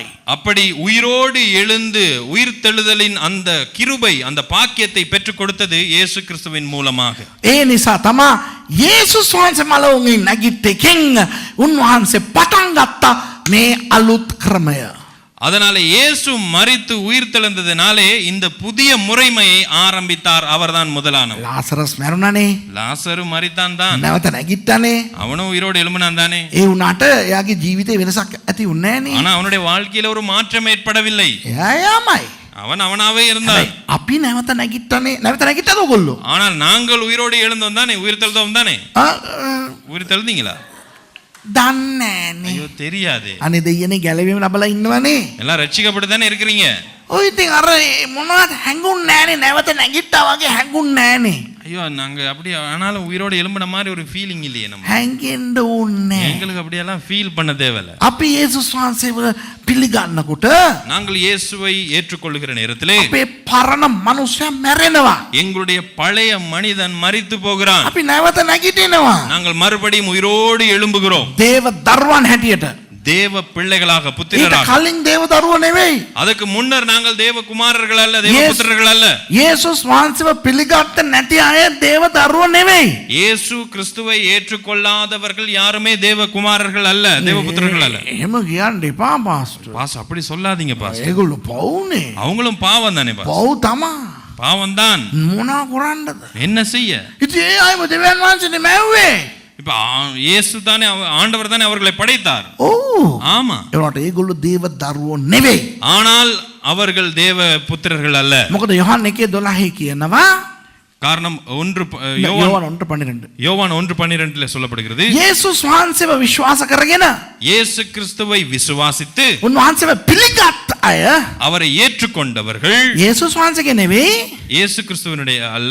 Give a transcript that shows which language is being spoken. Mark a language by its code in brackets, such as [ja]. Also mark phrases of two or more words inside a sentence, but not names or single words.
[ta] அப்படி உயிரோடு எழுந்து உயிர்த்தெழுதலின் அந்த கிருபை அந்த பாக்கியத்தை பெற்றுக் கொடுத்தது இயேசு கிறிஸ்துவின் மூலமாக. [si] ඒ නිසා තමයි යේසුස් වහන්සේ මලවුන්ගෙන් නැගිට්ටෙකින් උන්වහන්සේ පටන් ගත්තා මේ අලුත් ක්‍රමය. [ta] அதனால இயேசு மரித்து உயிர்த்தெழுந்ததினாலே இந்த புதிய முறைமையை ஆரம்பித்தார். அவர்தான் முதலானவர். [si] ලාසරස් මැරුණනේ. [ta] லாசரு மரித்தான் தான். [si] නැවත නැගිට්ටනේ. [ta] அவனும் உயிரோடு எழும்பினான் தானே. [si] ඒ වුණාට එයාගේ ජීවිතේ වෙනසක් ඇති වුණේ නෑනේ. [ta] ஆனா அவனுடைய வாழ்க்கையில ஒரு மாற்றம் ஏற்படவில்லை. [si] එයා යාමයි. [ta] அவன் அவனாவே இருந்தான். [si] අපි නැවත නැගිට්ටනේ. නැවත නැගිට්ටද ඔයගොල්ලෝ? [ta] ஆனால் நாங்கள் உயிரோடு எழுந்தோம் தானே. உயிர்த்தெழுந்தோம் தானே. உயிர்த்தெழுந்தீங்களா? [si] දන්නේ නෑනේ. [ta] ஐயோ தெரியாதே. [si] අනේ දෙයනේ ගැලවීම ලැබලා ඉන්නවනේ. [ta] எல்லாம் ரட்சிக்கப்பட்டு தானே இருக்கிறீங்க. [si] ඔය ඉතින් අර මොනවද හැංගුන්නේ නෑනේ. නැවත නැගිට්ටා වගේ හැංගුන්නේ නෑනේ. [ta] ஐயோ நாங்க அப்படி ஆனாலும் உயிரோடு எழும்பின மாதிரி ஒரு ஃபீலிங் இல்லையே நம்ம. [si] හැංගෙන්න ඕනේ. [ta] எங்களுக்கு அப்படியெல்லாம் ஃபீல் பண்ண தேவையில்ல. [si] අපි යේසුස් වහන්සේව පිළිගන්නකොට [ta] நாங்கள் இயேசுவை ஏற்றுக்கொள்ளுகிற நேரத்திலே [si] අපේ පරණ මනුස්සයා මැරෙනවා. [ta] எங்களுடைய பழைய மனிதன் மரித்து போகிறான். [si] අපි නැවත නැගිටිනවා. [ta] நாங்கள் மறுபடியும் உயிரோடு எழும்புகிறோம். [si] දේව දරුවන් හැටියට. [ta] தேவ பிள்ளைகளாக [si] ඊට [ta] புத்திரராக. [si] කලින් දේව දරුවෝ නෙවෙයි. [ta] அதுக்கு முன்னர் நாங்கள் தேவ குமாரர்கள் அல்ல, தேவ புத்திரர்கள் அல்ல. [si] යේසුස් වහන්සේව පිළිගත්ත නැති අය දේව දරුවෝ නෙවෙයි. [ta] இயேசு கிறிஸ்துவை ஏற்றுக்கொள்ளாதவர்கள் யாருமே தேவ குமாரர்கள் அல்ல, தேவ புத்திரர்கள் அல்ல. [si] එහෙම කියන්න එපා පාස්ටර්. [ta] பாஸ் அப்படி சொல்லாதீங்க பாஸ். [si] ඒගොල්ලෝ පවුනේ. [ta] அவங்களும் பாவம் தானே பாஸ். [si] පව් තමා. [ta] பாவம் தான். [si] මොනා කරන්නද? [ta] என்ன செய்ய? [si] ඉතින් ඒ අයව දෙවියන් වහන්සේනේ මැව්වේ. [ta] இப்ப இயேசு தானே ஆண்டவர் தானே அவர்களை படைத்தார். [si] ඔව්. [ta] ஆமா. [si] ඒවට ඒගොල්ලෝ දේව දරුවෝ නෙවෙයි. [ta] ஆனால் அவர்கள் தேவ புத்திரர்கள் அல்ல. [si] මොකද යොහන් 1:12 කියනවා [ta] காரணம் [si] යෝවාන් 1:12. [ta] யோவான் 1:12 சொல்லப்படுகிறது. [si] යේසුස් වහන්සේව විශ්වාස කරගෙන [ta] இயேசு கிறிஸ்துவை விசுவாசித்து [si] උන්වහන්සේව පිළිගත් අය [ta] அவரை ஏற்றுக்கொண்டவர்கள் [si] යේසුස් වහන්සේගේ නෙවෙයි [ta] இயேசு கிறிஸ்துவனுடைய அல்ல,